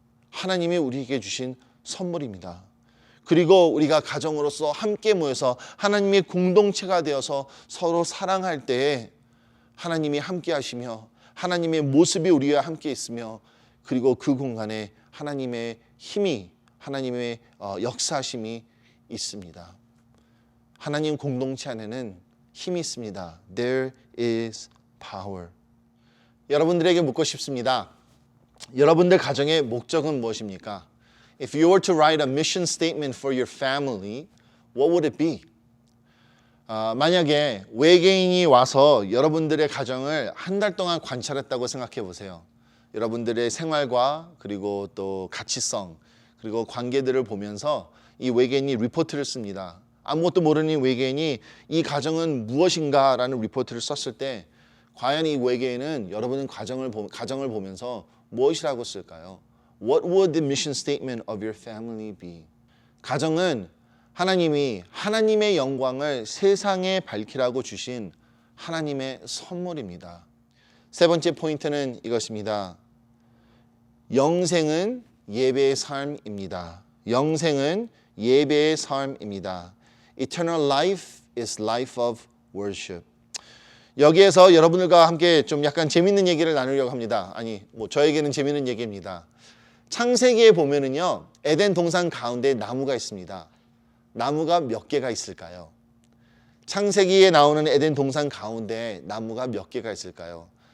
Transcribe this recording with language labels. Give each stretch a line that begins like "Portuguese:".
Korean: 하나님이 우리에게 주신 선물입니다. 그리고 우리가 가정으로서 함께 모여서 하나님의 공동체가 되어서 서로 사랑할 때에 하나님이 함께 하시며 하나님의 모습이 우리와 함께 있으며 그리고 그 공간에 하나님의 힘이 하나님의 역사심이 있습니다. 하나님 공동체 안에는 힘이 있습니다.
English: There is power.
Korean: 여러분들에게 묻고 싶습니다. 여러분들 가정의 목적은 무엇입니까?
English: If you were to write a mission statement for your family, what would it be?
Korean: 만약에 외계인이 와서 여러분들의 가정을 한 달 동안 관찰했다고 생각해 보세요. 여러분들의 생활과 그리고 또 가치성 그리고 관계들을 보면서 이 외계인이 리포트를 씁니다. 아무것도 모르는 외계인이 이 가정은 무엇인가라는 리포트를 썼을 때 과연 이 외계인은 여러분의 가정을 보면서 무엇이라고 쓸까요?
English: What would the mission statement of your family be?
Korean: 가정은 하나님이 하나님의 영광을 세상에 밝히라고 주신 하나님의 선물입니다. 세 번째 포인트는 이것입니다. 영생은 예배의 삶입니다. 영생은 예배의 삶입니다.
English: Eternal life is life of worship.
Korean: 여기에서 여러분들과 함께 좀 약간 재밌는 얘기를 나누려고 합니다. 아니, 저에게는 재밌는 얘기입니다. 창세기에 보면은요, 에덴 동산 가운데 나무가 있습니다. 나무가 몇 개가 있을까요? 창세기에 나오는 에덴 동산 가운데 나무가 몇 개가 있을까요?